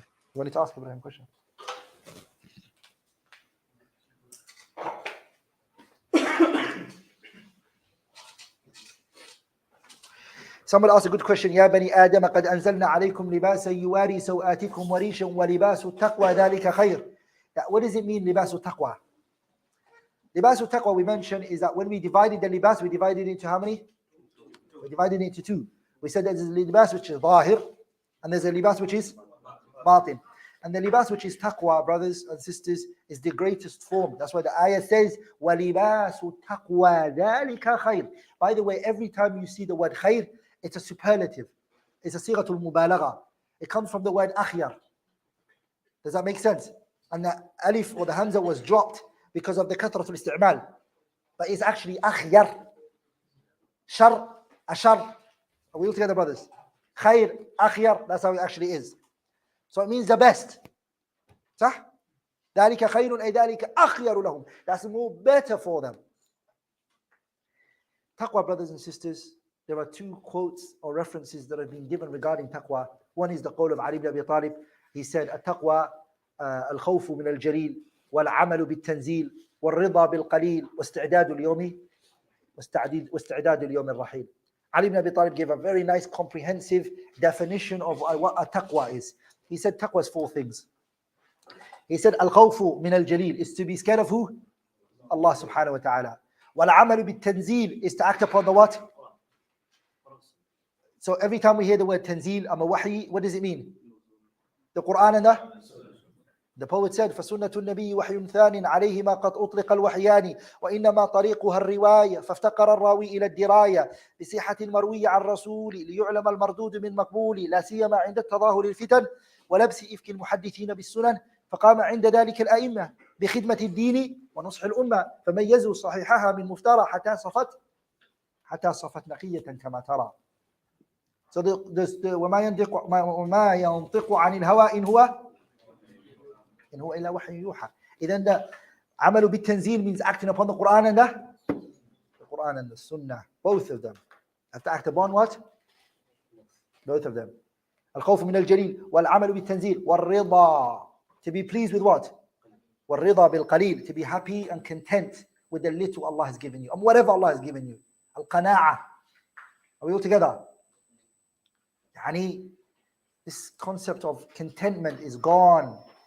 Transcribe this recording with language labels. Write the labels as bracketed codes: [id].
[en] You wanted to ask Ibrahim a question? Somebody asked a good question. [ar] يا بني آدم قد أنزلنا عليكم لباسا يواري سوآتكم وريشا ولباس التقوى ذلك خير. [en] What does it mean, [ar] لباس التقوى? [en] لباس التقوى, we mentioned, is that when we divided the libas, we divided it into how many? We divided it into two. We said there's a libas which is ظاهر, and there's a libas which is batin. And the libas which is taqwa, brothers and sisters, is the greatest form. That's why the ayah says, [ar] وَلِبَاسُ التَّقْوَى ذَلِكَ خَيْرٌ. [en] By the way, every time you see the word khair, it's a superlative. It's a sighatul mubalagha. It comes from the word akhyar. Does that make sense? And the alif or the hamza was dropped because of the kathratul isti'mal. But it's actually akhyar. Shar, ashar. Are we all together, brothers? Khair, akhyar, that's how it actually is. So it means the best. [ar] صح? ذلك خير أي ذلك أخير لهم. [en] That's more better for them. Taqwa, brothers and sisters, there are two quotes or references that have been given regarding taqwa. One is the qawl of Ali ibn Abi Talib. He said, [ar] التقوى الخوف من الجليل والعمل بالتنزيل والرضا بالقليل واستعداد اليوم الرحيل. [en] Ali ibn Abi Talib gave a very nice comprehensive definition of what a taqwa is. He said taqwa is four things. He said al-khawfu min al-jalil is to be scared of who? Allah subhanahu wa ta'ala. Wal-amalu bit-tanzil is to act upon the what? So every time we hear the word tanzil, wahi, what does it mean? The Quran and the poet said, [ar] فَسُنَّةُ النَّبِيِّ وَحْيٌ ثَانٍ عَلَيْهِمَا قَدْ أُطْلِقَ الْوَحْيَانِ وَإِنَّمَا طَرِيقُهَا الرِّوَايَةِ فَافْتَقَرَ الرَّاوِي إِلَى الدِّرَايَةِ بصحة المروي عن رسول ليعلم المردود من مقبول لا سيما عند التظاهر الفتن ولبس إفك المحدثين بالسنن فقام عند ذلك الأئمة بخدمة الدين ونصح الأمة فميزوا صحيحها من مفترى حتى صفت نقية كما ترى. [en] So [ar] وما ينطق عن الهوى إن هو إلا وحي يوحى. إذن [en] the [ar] عمل بالتنزيل [en] means acting upon the Quran and the Sunnah, both of them. Have to act upon what? Both of them. [ar] الخوف من الجليل والعمل بالتنزيل والرضا, [en] to be pleased with what? [ar] والرضا بالقليل, [en] to be happy and content with the little Allah has given you and whatever Allah has given you. القناعة. Are we all together? This concept of contentment is gone.